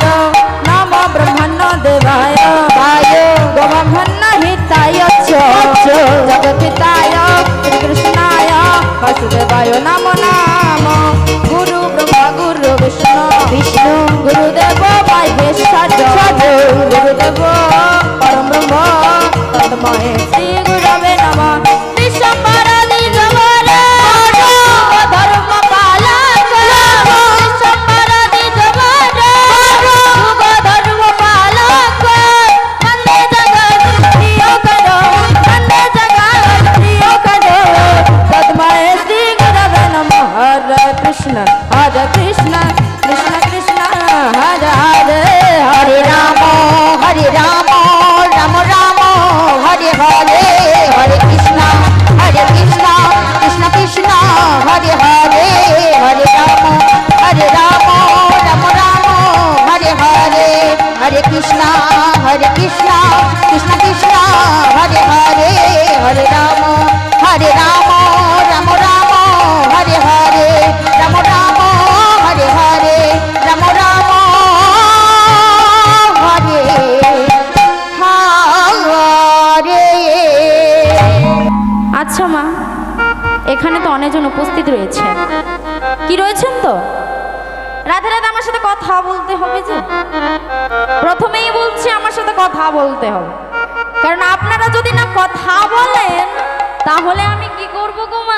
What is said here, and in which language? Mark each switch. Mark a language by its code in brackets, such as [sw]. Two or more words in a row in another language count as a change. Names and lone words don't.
[sa] नम ब्रह्मण्य देवाय वाय गोब्रह्मण्य हिताय च जगद्धिताय श्रीकृष्णाय वासुदेवाय नमो नमः गुरु ब्रह्मा गुरु विष्णु विष्णु गुरुदेव महेश्वर गुरुदेव परम ब्रह्म तस्मै श्री गुरवे नमः विश्वम्भरादि जगत धर्म पालक विश्वम्भरादि जगत धर्म पालक वंदे जगत प्रिय करो वंदे जगत प्रिय करो तस्मै श्री गुरवे नमः हरे कृष्ण कृष्ण कृष्ण हरे हरे हरे राम राम राम हरे हरे हरे कृष्ण कृष्ण कृष्ण हरे हरे हरे राम राम राम हरे हरे हरे कृष्ण कृष्ण कृष्ण हरे हरे हरे राम राम राम हरे हरे राम हरे हरे राम हरे हरे। [bn] আচ্ছা মা, এখানে তো অনেকজন উপস্থিত রয়েছে, কি রয়েছেন তো রাধে রাধে আমার সাথে কথা বলতে হবে। যে প্রথমেই বলছি আমার সাথে কথা বলতে হবে, কারণ আপনারা যদি না কথা বলেন তাহলে আমি কি করব গো মা?